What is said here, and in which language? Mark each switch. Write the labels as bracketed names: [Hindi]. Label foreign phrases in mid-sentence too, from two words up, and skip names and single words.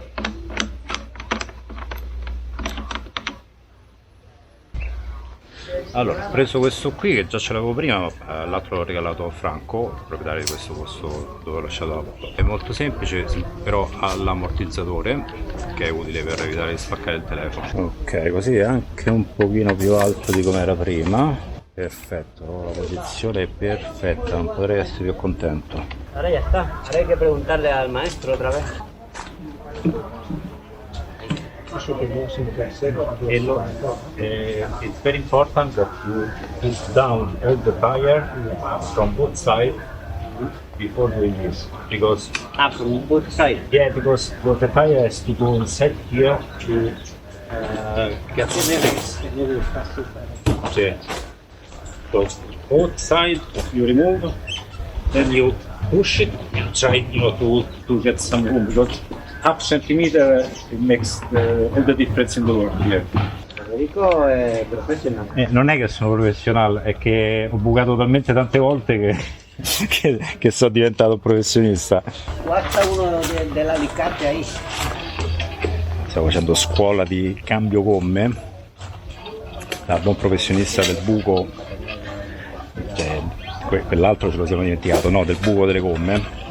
[Italian] Allora, ho preso questo qui che già ce l'avevo prima, l'altro l'ho regalato a Franco, il proprietario di questo posto dove ho lasciato l'auto. È molto semplice, sì, però ha l'ammortizzatore che è utile per evitare di spaccare il telefono. Ok, così è anche un pochino più alto di come era prima. Perfetto, la posizione è perfetta, non potrei essere più contento. [Spanish] Ahora ya está. Ahora hay que preguntarle al maestro otra vez. [English] It's very important that you put down all the tire from both sides before doing this, because From both sides. yeah, because the tire has to go inside here to get the release. Okay. So both sides you remove, then you push it, you try, to get some room, because half centimeter it makes all the difference in the world here. [Italian] Federico è professionale. Non è che sono professionale, è che ho bucato talmente tante volte che sono diventato professionista. Guarda uno dell' [Spanish] alicate ahí. [Italian] Stavo facendo scuola di cambio gomme da buon professionista del buco, quell'altro ce lo siamo dimenticato, no, del buco delle gomme.